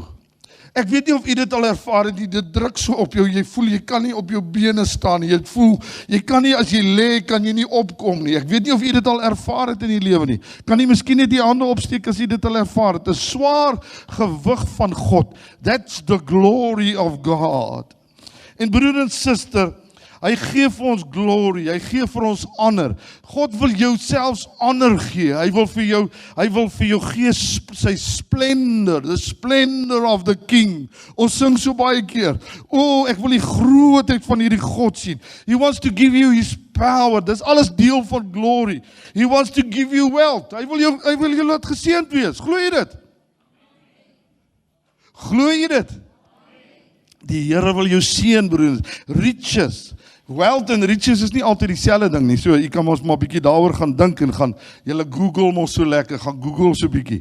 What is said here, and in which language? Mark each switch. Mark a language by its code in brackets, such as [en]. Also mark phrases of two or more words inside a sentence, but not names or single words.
[af] Ek weet nie of jy dit al ervaar het, dit druk so op jou, jy voel jy kan nie op jou bene staan nie, jy voel, jy kan nie as jy lê, kan jy nie opkom nie. Ek weet nie of jy dit al ervaar het in die lewe nie. Kan jy miskien net die hande opsteek as jy dit al ervaar het. 'n Swaar gewig van God. [en] That's the glory of God. [af] En broer en suster, hy gee vir ons glory, hy gee vir ons honor. God wil jou selfs honor gee. Hy wil vir jou gee sy splendor, [en] the splendor of the king. [af] Ons sing so baie keer. Ek wil die grootheid van hierdie God sien. [en] He wants to give you his power. [af] Dis alles deel van glory. [en] He wants to give you wealth. [af] Hy wil jou laat geseënd wees. Glo jy dit? Glo jy dit? Die Here wil jou seën, broers. Riches. Wealth en riches is nie altyd dieselfde ding nie. So, jy kan ons maar 'n bietjie daaroor gaan dink en gaan, julle Google mos so lekker, gaan Google so 'n bietjie.